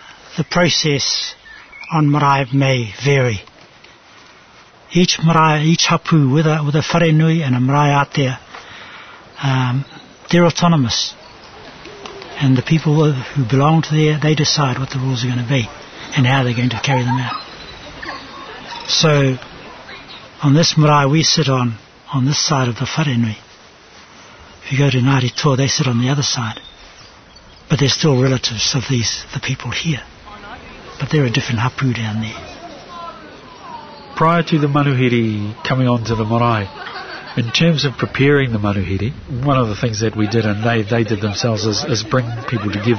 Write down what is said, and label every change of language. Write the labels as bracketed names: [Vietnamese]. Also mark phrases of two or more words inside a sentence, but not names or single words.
[English] the process on marae may vary. Each marae, each hapu with a [Māori] whare nui [English] and a [Māori] marae atea, [English] they're autonomous. And the people who belong to there, they decide what the rules are going to be and how they're going to carry them out. So, on this marae we sit on this side of the [Māori] whare nui. [English] If you go to Ngāti Toa, they sit on the other side. But they're still relatives of the people here. But they're a different hapu down there. Prior to the manuhiri coming onto the marae, in terms of preparing the manuhiri, one of the things that we did, and they did themselves, is bring people together.